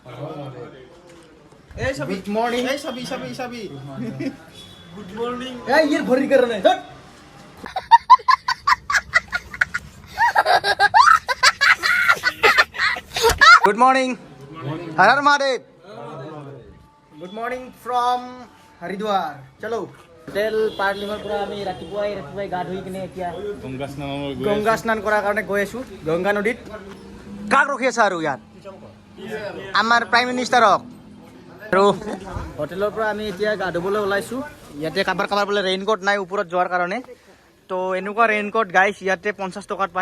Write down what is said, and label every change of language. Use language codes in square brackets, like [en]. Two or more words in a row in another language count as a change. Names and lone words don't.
[en] good morning सभी good morning [hi] ये भरी कर रहे हैं। [en] good morning, [hi] हर हर महादेव। [en] good morning from हरिद्वार। [as] चलो হোটেল পাৰ্লিঙৰ পৰা আমি ৰাতিপুৱাই গা ধুই কিনে এতিয়া গংগা স্নান কৰাৰ কাৰণে গৈ আছো গংগা নদীত। কাক ৰখি আছা আৰু ইয়াত? আমাৰ [en] prime ministerক। [as] আৰু হোটেলৰ পৰা আমি এতিয়া গা ধুবলৈ ওলাইছো। ইয়াতে কাৰোবাৰ বোলে ৰেইনকোট নাই ওপৰত যোৱাৰ কাৰণে, তো এনেকুৱা ৰেইনকোট গাইছ ইয়াতে 50 টকাত পায়।